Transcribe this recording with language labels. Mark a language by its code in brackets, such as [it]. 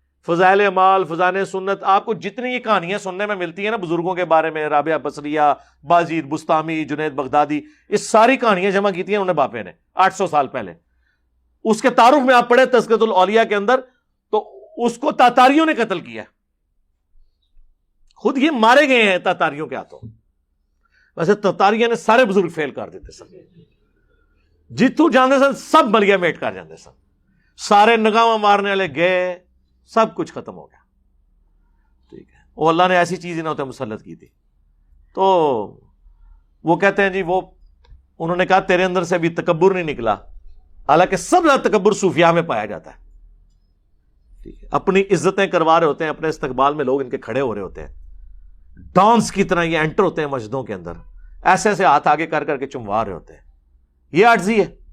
[ur] فضائل اعمال, فضائل سنت, آپ کو جتنی یہ کہانیاں سننے میں ملتی ہیں نا بزرگوں کے بارے میں, رابعہ بصریہ, باجید بستامی, جنید بغدادی, اس ساری کہانیاں جمع کی تھی انہوں نے باپے نے 800 سال پہلے. اس کے تعارف میں آپ پڑھے تذکرۃ الاولیاء کے اندر, تو اس کو تاتاریوں نے قتل کیا, خود یہ مارے گئے ہیں تاتاریوں کے ہاتھوں. [pa] ویسے تاتاریوں نے سارے بزرگ فیل کر دیتے سن, جتوں جاندے سن سب ملیا میٹ کر جاندے سن, سارے نگاواں مارنے والے گئے, [ur] سب کچھ ختم ہو گیا. ٹھیک ہے, وہ اللہ نے ایسی چیز انہوں نے مسلط کی تھی. تو وہ کہتے ہیں جی وہ انہوں نے کہا تیرے اندر سے ابھی تکبر نہیں نکلا, حالانکہ سب زیادہ تکبر صوفیاء میں پایا جاتا ہے. ٹھیک ہے, اپنی عزتیں کروا رہے ہوتے ہیں, اپنے استقبال میں لوگ ان کے کھڑے ہو رہے ہوتے ہیں, ڈانس کی طرح یہ انٹر ہوتے ہیں مسجدوں کے اندر, ایسے ایسے ہاتھ آگے کر کر کے چموا رہے ہوتے ہیں. یہ عاجزی ہے.